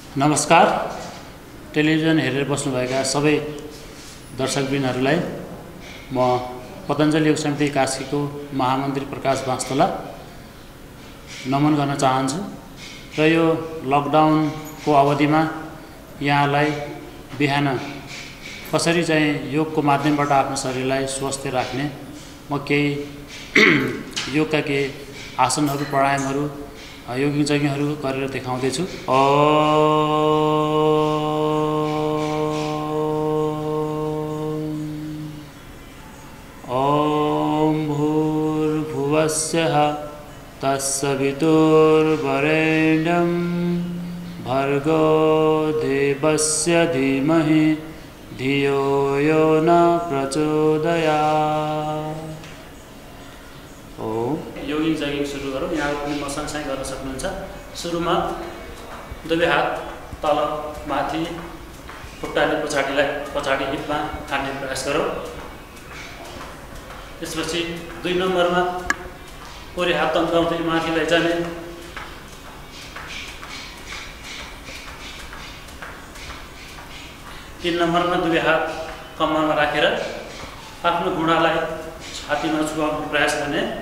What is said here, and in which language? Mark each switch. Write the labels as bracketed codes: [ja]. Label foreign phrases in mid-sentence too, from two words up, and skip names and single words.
[ne] नमस्कार, टेलिभिजन हेरेर बस्नुभएका सबै दर्शकवृन्दहरूलाई म पतञ्जलि योग समिति कास्कीको महामन्त्री प्रकाश वास्तुला नमन गर्न चाहन्छु र यो लकडाउनको अवधिमा यहाँलाई बिहान कसरी चाहिँ योगको माध्यमबाट आफ्नो शरीरलाई स्वस्थ राख्ने म केही योगका केही आसनहरू प्राणायामहरू योगीजज्ञहरू गरेर देखाउँदैछु। [sa] ॐ भूर्भुवस्सः तत्सवितुर्वरेण्यं भर्गो देवस्य धीमहि धियो यो न प्रचोदयात्। [en] yogic jogging [ne] सुरु गरौँ। यहाँ पनि म सँगसँगै गर्न सक्नुहुन्छ। सुरुमा दुवै हात तल माथि, खुट्टाले पछाडि हिपमा हान्ने प्रयास गरौँ। त्यसपछि 2 नम्बरमा पुरै हात तन्काउँदै माथि लैजाने, 3 नम्बरमा दुवै हात कम्मरमा राखेर आफ्नो घुँडालाई छातीमा छुवाउने प्रयास गर्ने,